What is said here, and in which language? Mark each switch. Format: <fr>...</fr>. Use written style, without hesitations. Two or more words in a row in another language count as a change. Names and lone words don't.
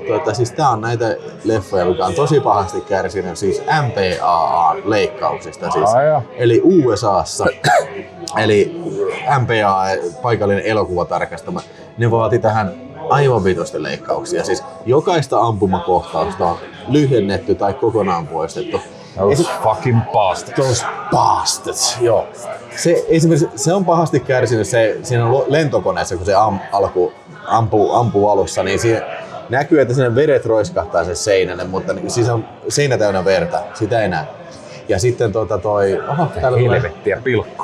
<fi>että siis tää on näitä leffoja, jotka on tosi pahasti kärsinyt siis MPAA-leikkauksista siis. Eli USAssa, eli MPAA, paikallinen elokuvatarkastama, ne vaati tähän aivan vitosti leikkauksia. Siis jokaista ampumakohtausta on lyhennetty tai kokonaan poistettu.</fi> <en>Those fucking bastards. Those bastards,</en> <fi>joo. Esimerkiksi se on pahasti kärsinyt siinä lentokoneessa, kun se ampuu alussa, niin siinä näkyy, että siinä vedet roiskahtaa sen seinälle, mutta siis on seinä täynnä verta, sitä ei näe. Ja sitten täällä Helvettiä pilkku.</fi>